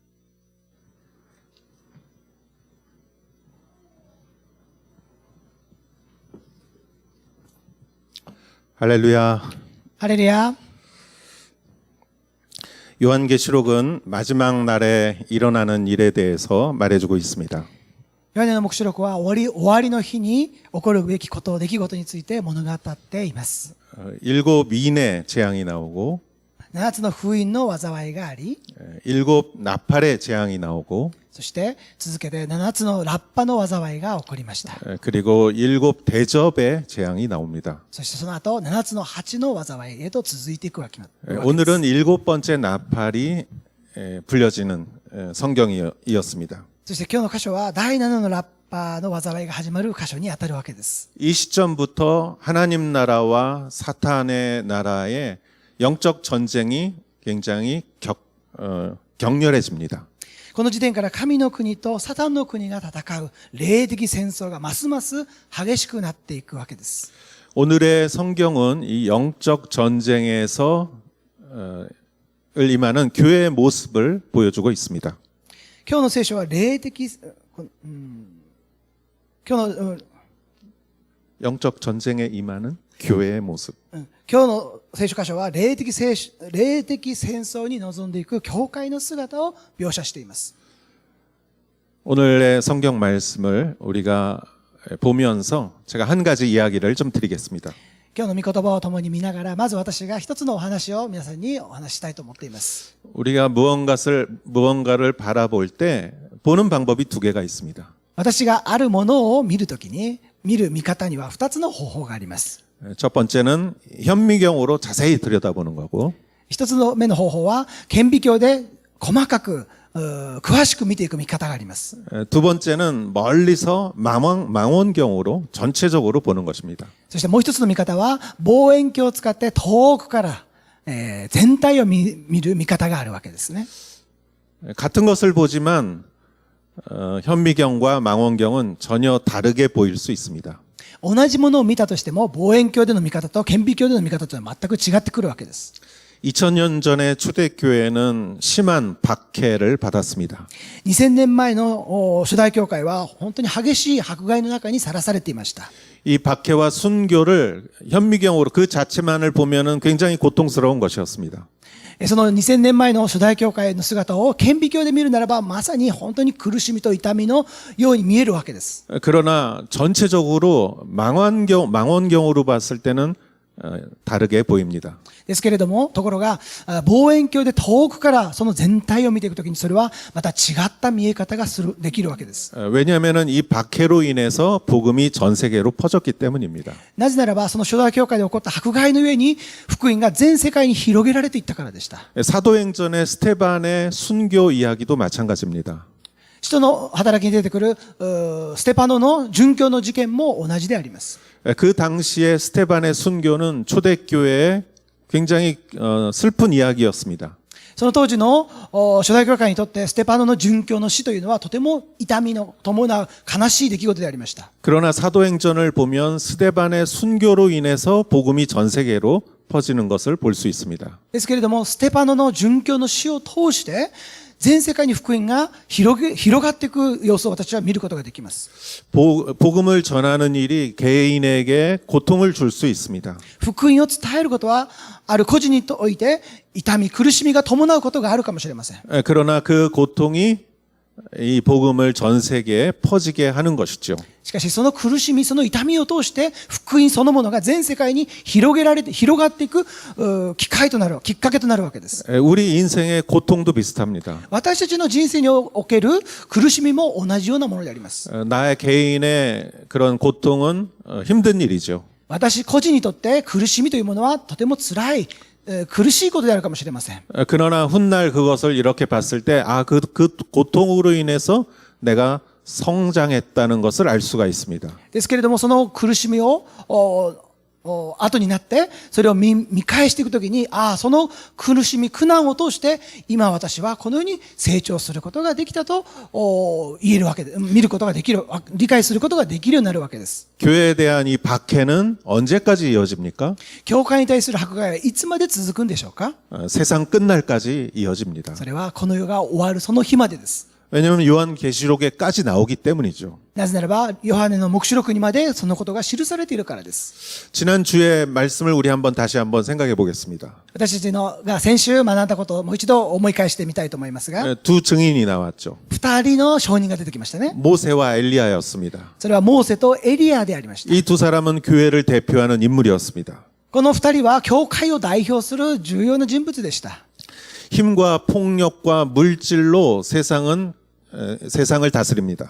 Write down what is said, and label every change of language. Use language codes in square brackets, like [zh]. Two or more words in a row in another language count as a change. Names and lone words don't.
[ko] 할렐루야. 할렐루야. 요한계시록은 마지막 날에 일어나는 일에 대해서 말해주고 있습니다. [ja] ヨハネの黙示録は終わりの日に起こるべきこと、出来事について物語っています。 [ko] 7 민의 재앙이 나오고 [ja] 7 つの封印の災いがあり、 [ko] 7 나팔의 재앙이 나오고 [ja] そして続けて7つのラッパの災いが起こりました。 [ko] 그리고 7 대접의 재앙이 나옵니다. [ja] そしてその後7つの8の災いへと続いていくわけです。 [ko] 오늘은 7번째 나팔이 불려지는 성경이었습니다. [ja] そして今日の箇所は第7のラッパの災いが始まる箇所にあたるわけです。 [ko] 이 시점부터 하나님 나라와 사탄의 나라의 영적 전쟁이 굉장히 격렬해집니다. [ja] この時点から神の国とサタンの国が戦う霊的戦争がますます激しくなっていくわけです。 [ko] 오늘의 성경은 이 영적 전쟁에서 임하는 교회의 모습을 보여주고 있습니다. [ja] 今日の聖書は霊的、今日の、 [ko] 영적 전쟁에 임하는 교회의 모습. [ja] 今日の聖書箇所は霊的戦争に臨んでいく教会の姿を描写しています。 [ko] 오늘의 성경 말씀을 우리가 보면서 제가 한 가지 이야기를 좀 드리겠습니다. [ja] 今日の御言葉を共に見ながら、まず私が一つのお話を皆さんにお話ししたいと思っています。 [ko] 우리가 무언가를 바라볼 때 보는 방법이 두 개가 있습니다. [ja] 私があるものを見るときに、見る見方には2つの方法があります。 [ko] 첫 번째는 현미경으로 자세히 들여다보는 거고 [ja] 一つの目の方法は顕微鏡で細かく詳しく見ていく見方があります。 [ko] 두 번째는 멀리서 망원경으로 전체적으로 보는 것입니다. [ja] そしてもう一つの見方は望遠鏡を使って遠くから、全体を見る見方があるわけですね。 [ko] 같은 것을 보지만 현미경과 망원경은 전혀 다르게 보일 수 있습니다. [ja] 同じものを見たとしても、望遠鏡での見方と顕微鏡での見方というのは全く違ってくるわけです。 [ko] 2000년 전에 초대교회는 심한 박해를 받았습니다. [ja] 2000 年前の初代教会は本当に激しい迫害の中にさらされていました。 [ko] 이 박해와 순교를 현미경으로 그 자체만을 보면은 굉장히 고통스러운 것이었습니다. [ja] その2000年前の初代教会の姿を顕微鏡で見るならば、まさに本当に苦しみと痛みのように見えるわけです。 [ko] 그러나 전체적으로 망원경으로 봤을 때는 다르게 보입니다. [ja] ですけれども、ところが望遠鏡で遠くからその全体を見ていくときに、それはまた違った見え方ができるわけです。 [ko] 왜냐하면은 이 박해로 인해서 복음이 전 세계로 퍼졌기 때문입니다. [ja] なぜならば、その初代教会で起こった迫害の上に福音が全世界に広げられていったからでした。 [ko] 사도행전의 스테반의 순교 이야기도 마찬가지입니다. [ja] 使徒の働きに出てくるステパノの殉教の事件も同じであります。 [ko] 그 당시에 스테반의 순교는 초대교회의 굉장히 슬픈 이야기였습니다. [ja] その当時の初代教会にとってステパノの殉教の死というのはとても痛みの伴う悲しい出来事でありました。 [ko] 그러나 사도행전을 보면 스테반의 순교로 인해서 복음이 전 세계로 퍼지는 것을 볼 수 있습니다. [ja] ですけれども、ステパノの殉教の死を通して全世界に福音が広がっていく様子を私は見ることができます。 [ko] 복음을 전하는 일이 개인에게 고통을 줄 수 있습니다. [ja] 福音を伝えることはある個人において痛み、苦しみが伴うことがあるかもしれません。 [ko] 그러나 그 고통이 이 복음을 전 세계에 퍼지게 하는 것이죠. [ja] しかしその苦しみ、その痛みを通して福音そのものが全世界に広がっていくきっかけとなるわけです。 [ko] 우리 인생의 고통도 비슷합니다. [ja] 私たちの人生における苦しみも同じようなものであります。 [ko] 나의 개인의 그런 고통은 힘든 일이죠. [ja] 私個人にとって苦しみというものはとても辛い、苦しいことであるかもしれません。 [ko] 그러나 훗날 그것을 이렇게 봤을 때, 그 고통으로 인해서 내가 성장했다는 것을 알 수가 있습니다. [ja] ですけれども、その苦しみを後になってそれを見返していくときに、その苦しみ、苦難を通して今私はこのように成長することができたと言えるわけで、見ることができる、理解することができるようになるわけです。 [ko] 교회에 대한 이 박해는 언제까지 이어집니까? [ja] 教会に対する迫害はいつまで続くんでしょうか？ [ko] 세상 끝날까지 이어집니다. [ja] それはこの世が終わるその日までです。 [ko] 왜냐하면 요한계시록에까지 나오기 때문이죠. [ja] なぜならばヨハネの黙示録にまでそのことが記されているからです。 [ko] 지난 주의 말씀을 우리 다시 한번 생각해 보겠습니다. [ja] 私たちが先週学んだことをもう一度思い返してみたいと思いますが、 [ko] 두 증인이 나왔죠. [ja] 二人の証人が出てきましたね。 [ko] 모세와 엘리야였습니다. [ja] それはモーセとエリアでありました。 [ko] 이 두 사람은 교회를 대표하는 인물이었습니다. [ja] この二人は教会を代表する重要な人物でした。 [ko] 힘과 폭력과 물질로 세상을 다스립니다.